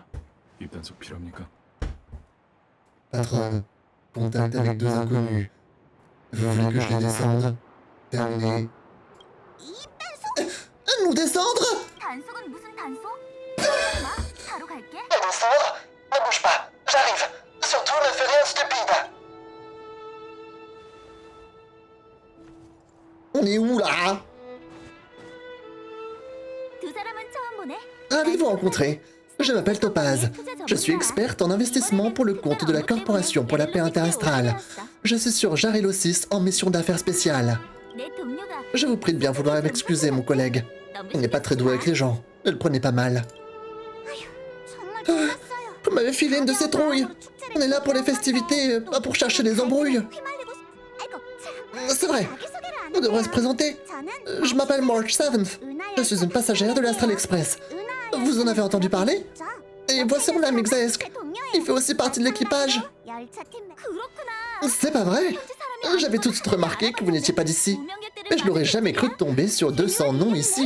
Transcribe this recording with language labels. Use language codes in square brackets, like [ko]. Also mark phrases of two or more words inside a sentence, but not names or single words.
[ko] 입단속 필요합니까? [fr] Patron, contact avec deux inconnus. Vous voulez que je les descende? Terminé. Nous descendre? [ko] 단속은 무슨 단속? 마, 바로 갈게. [fr] Descendre? Ne bouge pas, j'arrive. Surtout ne fais rien stupide. On est où là? [ko] 두 사람은 처음 보네. [fr] Ravi de vous rencontrer. Je m'appelle Topaz. Je suis experte en investissement pour le compte de la Corporation pour la paix interastrale. Je suis sur Jarilo 6 en mission d'affaires spéciales. [ko] 내 동료가 [fr] Je vous prie de bien vouloir m'excuser, mon collègue. Il n'est pas très doué avec les gens. Ne le prenez pas mal. [ko] 정말 [fr] Vous m'avez filé une de ces trouilles. On est là pour les festivités, pas pour chercher les embrouilles. [ko] 휘말리고 싶... 아이고 참. [fr] C'est vrai. On devrait se présenter. Je m'appelle March 7th. Je suis une passagère de l'Astral Express. Vous en avez entendu parler? Et voici mon ami Xaesk. Il fait aussi partie de l'équipage. [ko] 그렇구나. [fr] C'est pas vrai? J'avais tout de suite remarqué que vous n'étiez pas d'ici. Mais je n'aurais jamais cru tomber sur 200 noms ici.